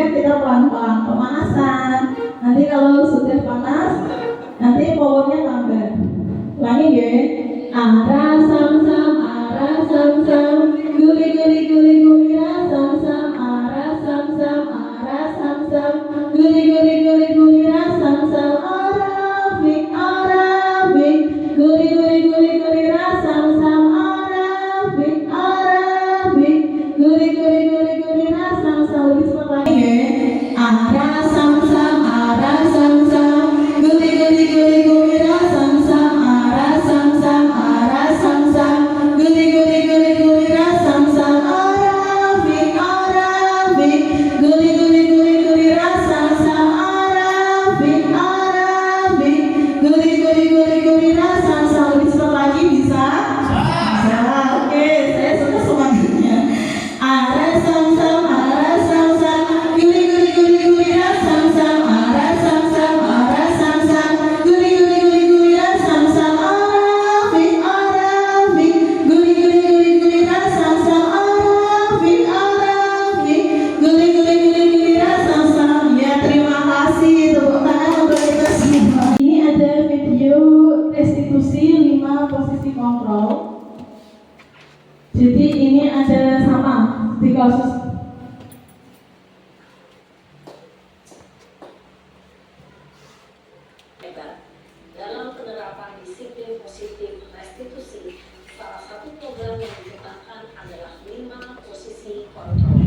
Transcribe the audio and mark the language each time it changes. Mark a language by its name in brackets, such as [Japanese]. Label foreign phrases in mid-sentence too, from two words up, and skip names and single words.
[Indonesian] belajar pelan-pelan pemanasan. Nanti kalau sudah panas, nanti powernya tambah. Ulangi ya. Ara sam sam, ara sam sam, guli guli guli guli ra sam sam, ara sam sam, ara sam sam, guli guli guli guli ra sam sam, Arabik Arabik, guli guli guli guli ra sam sam, Arabik Arabik, guli guli guli guli ra sam sam. Lebih cepat lagi ya. Ara sam sam, ara sam sam, guli guli guli guli ra sam sam, ara sam sam, ara sam sam, guli guli guli guli ra sam sam, Arabik Arabik, guli guli guli guli ra sam sam, Arabik Arabik, guli guli guli guli ra sam sam. Lebih cepat lagi bisa? Bisa. Oke, saya suka semangatnya. Ara sam sam, ara sam sam, guli guli guli guli ra sam sam, ara sam sam, ara sam sam, guli guli guli guli ra sam sam, Arabik Arabik, guli guli guli guli ra sam sam, Arabik Arabik, guli guli guli guli ra sam sam. Ya, terima kasih, tepuk tangan untuk kita semua. Ini ada video restitusi 5 posisi kontrol. Jadi ini ada sama di kasus dalam penerapan disiplin positif restitusi, salah satu program yang dikembangkan adalah 5 posisi kontrol.